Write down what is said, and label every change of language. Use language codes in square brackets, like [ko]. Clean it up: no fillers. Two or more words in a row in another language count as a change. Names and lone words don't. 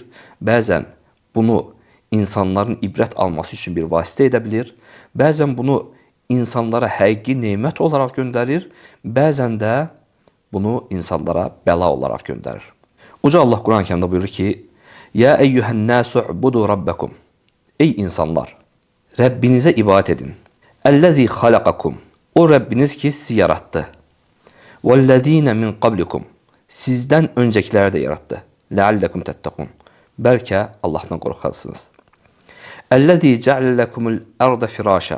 [az] Bəzən bunu insanların ibrət alması üçün bir vasitə edə bilir. Bəzən bunu insanlara həqiqi nemət olaraq göndərir. Bəzən də bunu insanlara bəla olaraq göndərir. Uca Allah Quran-Kərimdə buyurur ki: [ar] "يا أيها الناس اعبدوا ربكم." [az] Ey insanlar, Rəbbinizə ibadət edin. [ar] "الذي خلقكم." [az] O Rəbbiniz ki, sizi yaratdı. [ar] "والذين من قبلكم." [az] Sizdən öncəkiləri də yaratdı. [ar] "لعلكم تتقون." [az] Bəlkə Allahdan qorxarsınız. [ar] "الذي جعل لكم الأرض فراشا."